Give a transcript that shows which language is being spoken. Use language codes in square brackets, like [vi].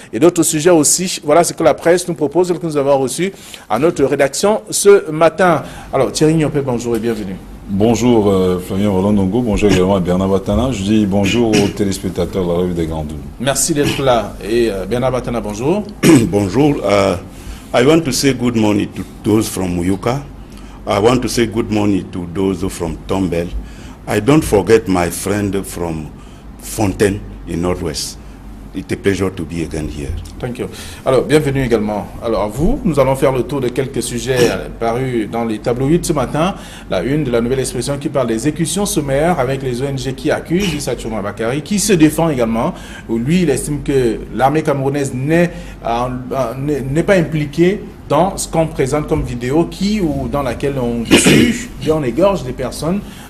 [fr] Et d'autres sujets aussi. Voilà ce que la presse nous propose et que nous avons reçu à notre rédaction ce matin. Alors Thierry Niopé, bonjour et bienvenue. Bonjour Flavien Roland-Dongo, bonjour également à Bernard Batana. Je dis bonjour aux téléspectateurs de la Revue des Grandes Unes. Merci d'être là. Et Bernard Batana, bonjour. Bonjour. [en] I want to say good morning to those from Muyuka. I want to say good morning to those from Tombel. I don't forget my friend from Fontaine in Northwest. It's a pleasure to be again here. Thank you. [fr] Alors, bienvenue également. Alors, à vous, nous allons faire le tour de quelques sujets parus dans les tabloïds ce matin. La une de la Nouvelle Expression qui parle des exécutions sommaires avec les ONG qui accusent Issa Tchouma Bakary, qui se défend également. Où lui, il estime que l'armée camerounaise n'est pas impliquée dans ce qu'on présente comme vidéo ou dans laquelle on tue, on égorge des personnes.